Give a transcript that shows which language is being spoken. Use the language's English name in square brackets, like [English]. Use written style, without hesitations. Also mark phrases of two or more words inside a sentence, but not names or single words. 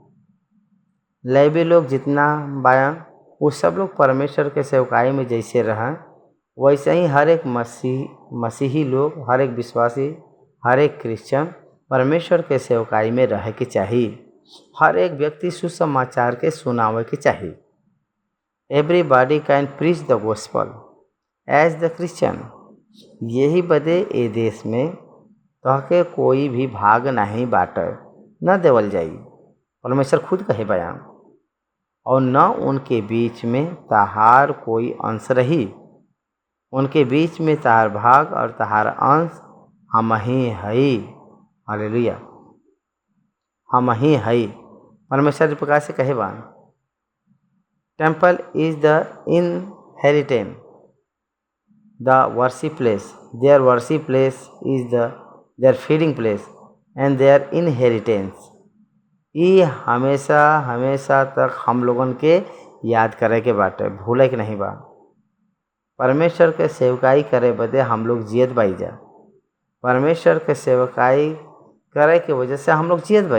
[Bhojpuri] लेवी लोग जितना बायन वो सब लोग परमेश्वर के सेवकाई में जैसे रहें वैसे ही हर एक मसीही लोग हर एक विश्वासी हर एक क्रिश्चियन परमेश्वर के सेवकाई में रह के चाहिए। हर एक व्यक्ति सुसमाचार के सुनावे के चाहिए। [English] Everybody can preach the gospel as the Christian. [Bhojpuri] यही बदे ए देश में तहके कोई भी भाग नहीं बाटे न देवल जाई। परमेश्वर खुद कहे बयान और न उनके बीच में तहार कोई अंश रही। उनके बीच में तहार भाग और तहार अंश हम ही हई। हालेलुया, हम ही हई। परमेश्वर प्रकार से कहे बान [English] temple is the inheritance the worship place. Their worship place is their feeding place and their inheritance. [Bhojpuri] ये हमेशा हमेशा तक हम लोगन के याद करे के बाटे, भूले के नहीं बा। परमेश्वर के सेवकाई करे बदे हम लोग जियत बाई जा। परमेश्वर के सेवकाई करे के वजह से हम लोग जियत बाई।